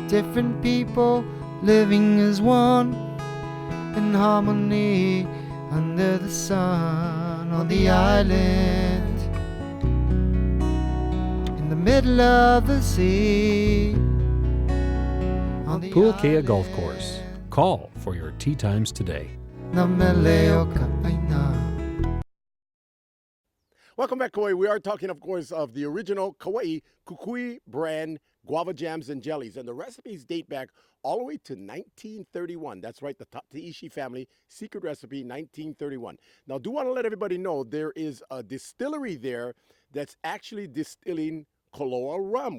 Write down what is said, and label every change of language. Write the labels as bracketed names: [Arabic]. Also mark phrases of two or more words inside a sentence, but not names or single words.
[English] Different people living as one, in harmony under the sun on the island, in the middle of the sea. On the Puakea Golf Course. Call for your tee times today. [Hawaiian] Na mele o ka aina. [English] Welcome back, Kauai. We are talking, of course, of the original Kauai Kukui brand guava jams and jellies. And the recipes date back all the way to 1931. That's right, the Tateishi family secret recipe, 1931. Now, I do want to let everybody know there is a distillery there that's actually distilling Koloa rum.